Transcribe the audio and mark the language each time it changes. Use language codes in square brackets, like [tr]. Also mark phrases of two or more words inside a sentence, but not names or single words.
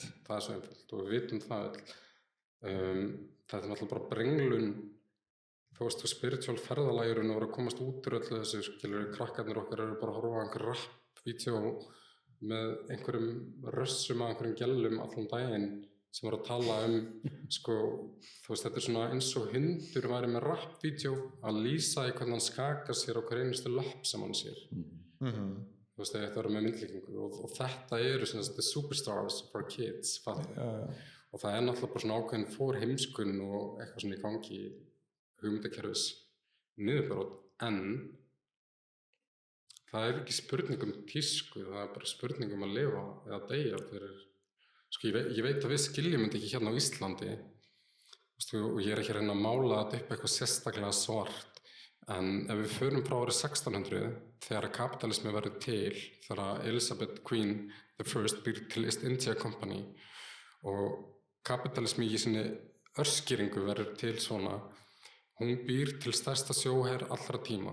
[is] Það er svo einfalt og við vitum það öll. Þetta er náttúrulega bara brenglun, þú veist, og spiritual ferðalagurinn og að komast út úr öllu þessu, skilur, krakkarnir okkar eru bara að horfa á einhver rap-vídeó með einhverjum rössum að einhverjum gellum allan daginn sem voru að tala sko, þú veist, þetta er svona eins og hundur væri með rap-vídeó að lýsa í hvernig hann skakar sér á hver einustu lapp sem hann sér. Þú veist, þetta verður með myndlíkingu og þetta eru svona [en] the superstars for kids, [is] og það er náttúrulega bara svona ákveðin forheimskun og eitthvað svona í gangi hugmyndakerfis niðurbrot, en það er ekki spurning tísku, það er bara spurning að lifa eða deyja fyrir, sko ég veit að við skiljum þetta ekki hérna á Íslandi, og ég er ekki að reyna að mála þetta upp eitthvað sérstaklega svart, en ef við förum frá árið 1600 þegar kapitalismi verður til, þegar Elizabeth Queen I býr til East India Company og kapitalismi í sinni örskýringu verður til svona, hún býr til stærsta sjóher allra tíma.